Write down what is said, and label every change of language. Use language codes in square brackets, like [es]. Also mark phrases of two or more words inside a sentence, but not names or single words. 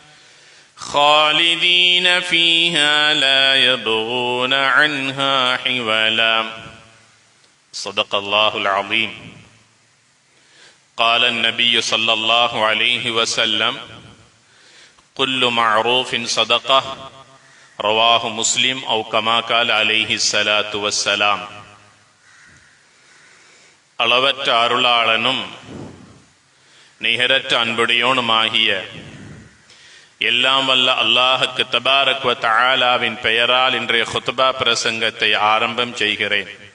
[ar] خالدين فيها لا يبغون عنها حولا صدق الله العظيم قال النبي صلى الله عليه وسلم كل معروف صدقة رواه مسلم أو كما قال عليه الصلاة والسلام [ta] அளவற்ற அருளாளனும் நிகரற்ற அன்புடையோனுமாகிய எல்லாம் வல்ல அல்லாஹுக்கு [ar] تبارك وتعالى [ta] பெயரால் இன்றைய குத்பா பிரசங்கத்தை ஆரம்பம் செய்கிறேன்.